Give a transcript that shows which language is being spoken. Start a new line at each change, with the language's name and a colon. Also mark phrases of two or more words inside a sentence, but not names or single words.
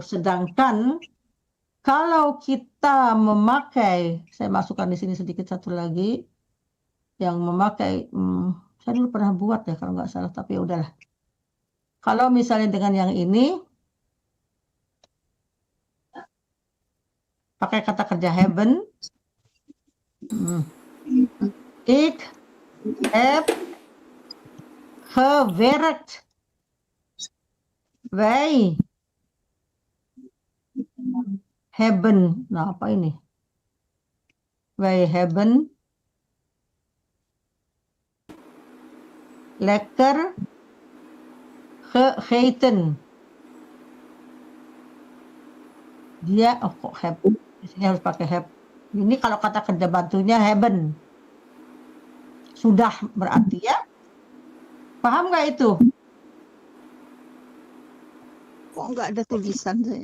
Indonesian: Sedangkan kalau kita memakai, saya masukkan di sini sedikit satu lagi, yang memakai, saya dulu pernah buat ya kalau nggak salah, tapi ya udahlah. Kalau misalnya dengan yang ini, pakai kata kerja hebben,
Dutch: ik heb gewerkt. Wij hebben,
Indonesian: nah apa ini?
Dutch: Wij hebben lekker gegeten.
Indonesian: Dia, kok heb? Di sini harus pakai heb. Ini kalau kata kerja bantunya hebben. Sudah berarti ya. Paham nggak itu? Kok nggak ada tulisan saya?